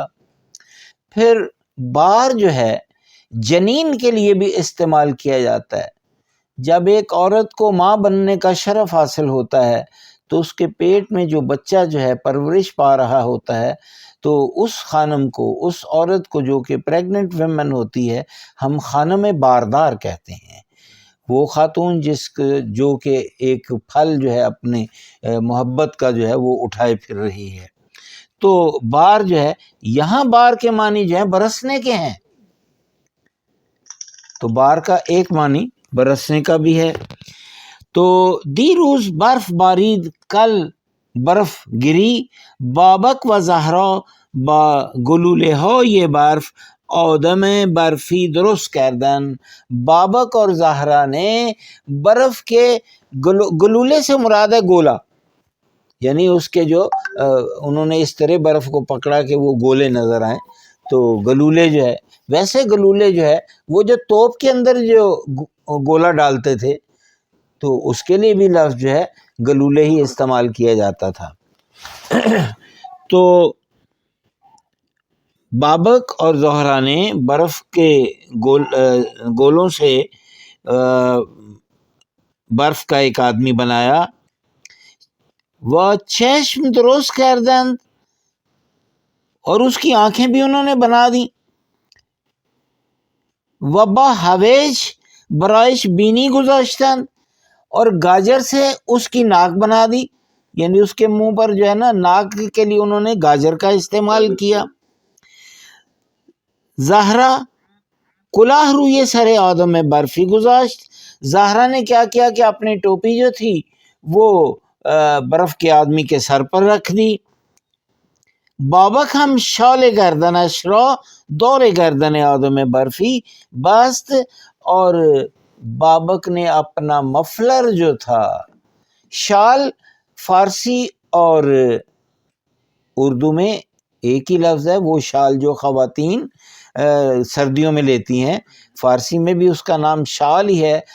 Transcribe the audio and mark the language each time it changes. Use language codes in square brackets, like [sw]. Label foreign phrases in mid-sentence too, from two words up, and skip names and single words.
[ur] پھر بار جو ہے جنین کے لیے بھی استعمال کیا جاتا ہے. جب ایک عورت کو ماں بننے کا شرف حاصل ہوتا ہے تو اس کے پیٹ میں جو بچہ جو ہے پرورش پا رہا ہوتا ہے تو اس خانم کو، اس عورت کو جو کہ [en] pregnant women [ur] ہوتی ہے، ہم [fa] خانم باردار [ur] کہتے ہیں. وہ خاتون جو کہ ایک پھل جو ہے اپنے محبت کا جو ہے وہ اٹھائے پھر رہی ہے. تو بار جو ہے یہاں بار کے معنی جو ہے برسنے کے ہیں، تو بار کا ایک معنی برسنے کا بھی ہے. تو [fa] دیروز برف بارید، [ur] کل برف گری. [fa] بابک و زہرا با گلوله های برف آدم برفی درست کردن. [ur] بابک اور زہرا نے برف کے گلولے سے مراد ہے گولا، یعنی اس کے جو انہوں نے اس طرح برف کو پکڑا کہ وہ گولے نظر آئیں، تو گلولے جو ہے، ویسے گلولے جو ہے وہ جو توپ کے اندر جو گولا ڈالتے تھے تو اس کے لیے بھی لفظ جو ہے گلولے ہی استعمال کیا جاتا تھا. تو بابک اور زہرا نے برف کے گولوں سے برف کا ایک آدمی بنایا. [fa] وہ چشم درست کردند، [ur] اور اس کی آنکھیں بھی انہوں نے بنا دی. [fa] و با ہویج برایش بینی گذاشتند، [ur] اور گاجر سے اس کی ناک بنا دی، یعنی اس کے منہ پر جو ہے نا ناک کے لیے انہوں نے گاجر کا استعمال کیا. [fa] زہرا کلاه روی سر آدم برفی گذاشت. [ur] زہرا نے کیا کیا کہ اپنی ٹوپی جو تھی وہ برف کے آدمی کے سر پر رکھ دی. [fa] بابک ہم شال گردنش را دور گردن آدم برفی بست، [ur] اور بابک نے اپنا مفلر جو تھا، شال فارسی اور اردو میں ایک ہی لفظ ہے، وہ شال جو خواتین سردیوں میں لیتی ہیں، فارسی میں بھی اس کا نام شال ہی ہے.